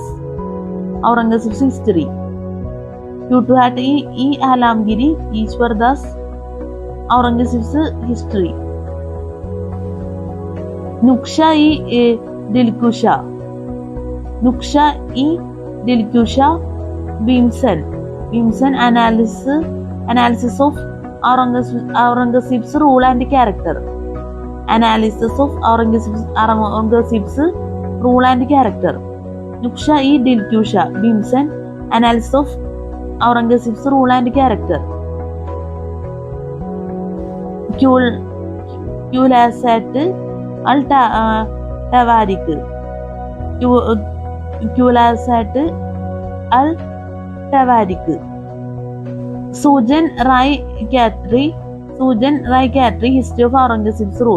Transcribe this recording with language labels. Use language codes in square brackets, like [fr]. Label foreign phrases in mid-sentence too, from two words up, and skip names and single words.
[en] Aurangzeb's history. Alamgiri. Ishwardas. Aurangzeb's history. Nuksha-e-Dilkusha. Bhimsen analysis of Aurangzeb's rule and character. Nuksha-e-Dilkusha. Bhimsen analysis of Aurangzeb's rule and character. Qulasat al-Tawarik. Sujan Rai Khatri history of Aurangzeb's rule.